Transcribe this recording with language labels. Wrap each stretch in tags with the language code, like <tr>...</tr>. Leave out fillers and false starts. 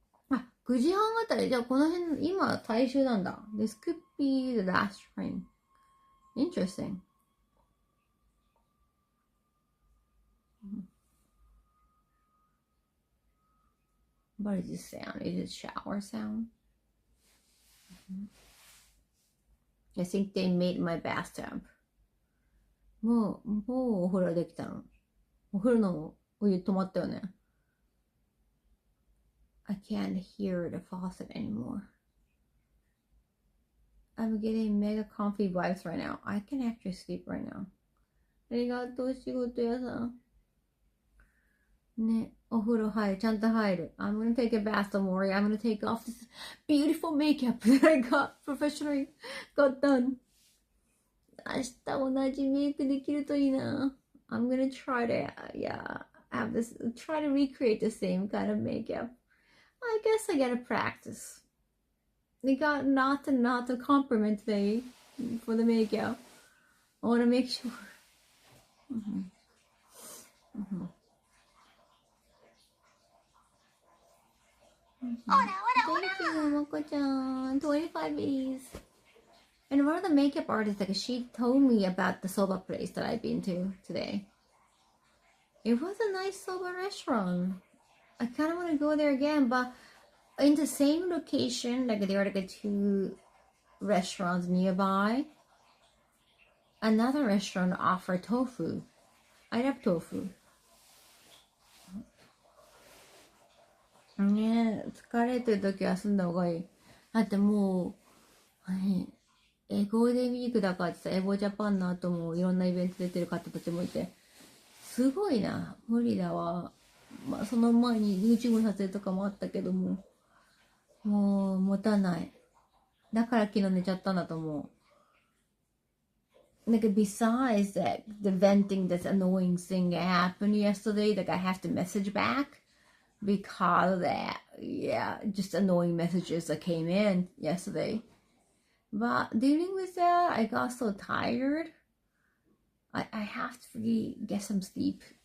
<ja>Ah, 9時半あたり、じゃあこの辺、今、大衆なんだ。</ja> <en>This could be the last train. Interesting. What is this sound? Is it shower sound? I think they made my bathtub.</en> <ja>もうお風呂できたの。お風呂のお湯止まったよね。</ja> <en>I can't hear the faucet anymore. I'm getting mega comfy vibes right now. I can actually sleep right now.</en> <ja>ありがとう、仕事屋さん。ね、お風呂入る、ちゃんと入る。</ja> <en>I'm gonna take a bath, don't worry. I'm gonna take off this beautiful makeup that I professionally got done.</en> <ja>明日同じメイクできるといいな。</ja> <en>I'm gonna try to, have this, try to recreate the same kind of makeup. I guess I gotta practice. They got not to compliment today for the makeup. I wanna make sure.</en> <es>Hola, hola,</es> <en>Thank you, Moko-chan. 25 bees. And one of the makeup artists, like she told me about the soba place that I've been to today. It was a nice soba restaurant. I kind of want to go there again, but in the same location, like there are like 2 restaurants nearby. Another restaurant offered tofu. I love tofu.</en> <ja>ねえ、疲れてる時は休んだ方がいい。だってもう、ゴールデンウィークだからってさ、エボジャパンの後もいろんなイベント出てる方たちもいて、すごいな、無理だわ。まあその前に YouTube の撮影とかもあったけども、もう持たない。だから昨日寝ちゃったんだと思う。</ja> <en>Like besides that, the venting, this annoying thing that happened yesterday, like I have to message back. Because of that, just annoying messages that came in yesterday. But dealing with that, I got so tired. I have to really get some sleep.</en>